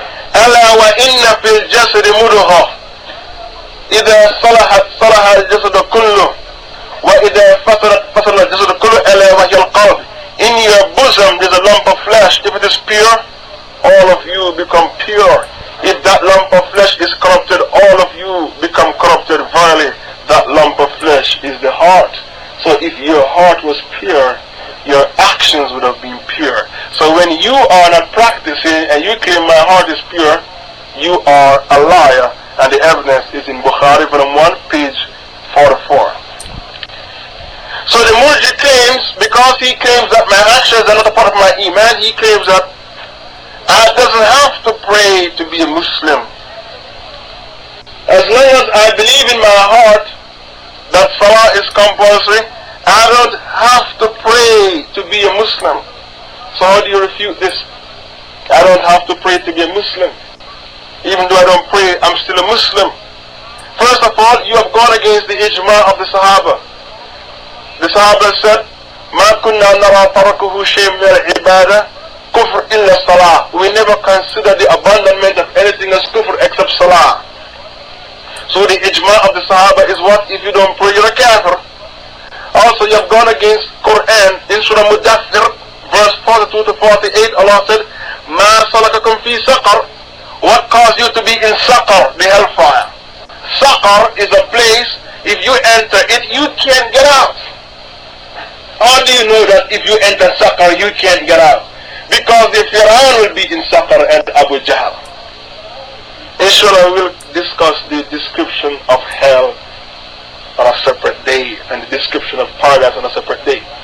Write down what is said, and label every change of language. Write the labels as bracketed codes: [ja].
[ar] ألا وإن في الجسد مضغة إذا صلحت صلح الجسد كله وإذا فسد الجسد كله ألا وهي القلب. [en] In your bosom there's a lump of flesh. If it is pure, all of you become pure. If that lump of flesh is corrupted, all of you become corrupted. Verily, that lump of flesh is the heart. So if your heart was pure, your actions would have been pure. So when you are not practicing and you claim my heart is pure, you are a liar. And the evidence is in Bukhari, volume 1, page 44. So the Murji claims, because he claims that my actions are not a part of my iman, he claims that I doesn't have to pray to be a Muslim. As long as I believe in my heart that salah is compulsory, I don't have to pray to be a Muslim. So how do you refute this? I don't have to pray to be a Muslim. Even though I don't pray, I'm still a Muslim. First of all, you have gone against the ijma of the Sahaba. The Sahaba said, [ar] مَا كُنَّا نَرَى تَرَكُهُ شَيْءٍ مِنَ الْعِبَادَةِ كُفْرٍ إِلَّا الصَّلَاةِ. [en] We never consider the abandonment of anything as kufr except salah. So the ijma of the Sahaba is what? If you don't pray, you're a kafir. Also, you have gone against Quran in Surah Mudaththir, verse 42 to 48. Allah said, [ar] مَا سَلَكَكُمْ فِي سَقَرٍ. [en] What caused you to be in Saqar, the hellfire? Saqar is a place, if you enter it, you can't get out. How do you know that if you enter Saqar, you can't get out? Because the Fir'aun will be in Saqar and Abu Jahl. Inshallah, we will discuss the description of hell on a separate day, and the description of paradise on a separate day.